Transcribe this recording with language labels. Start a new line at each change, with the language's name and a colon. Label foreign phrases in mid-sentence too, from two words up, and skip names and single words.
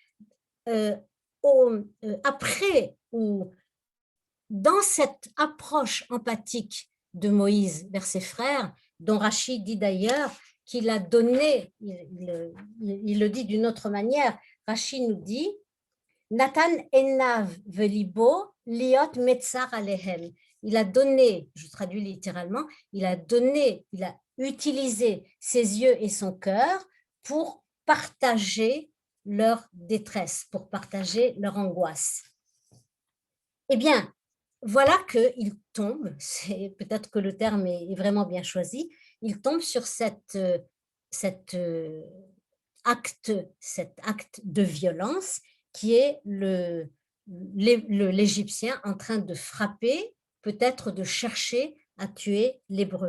French: Après ou dans cette approche empathique de Moïse vers ses frères, dont Rachid dit d'ailleurs qu'il a donné, il le dit d'une autre manière, Rachid nous dit
Hebrew: נתן עיניו ולבו להיות מיצר עליהם.
French: Il a donné, je traduis littéralement, il a utilisé ses yeux et son cœur pour partager leur détresse, pour partager leur angoisse. Eh bien, voilà qu'il tombe, peut-être que le terme est vraiment bien choisi, il tombe sur cet acte de violence qui est l'Égyptien en train de frapper, peut-être de chercher à tuer l'Hébreu.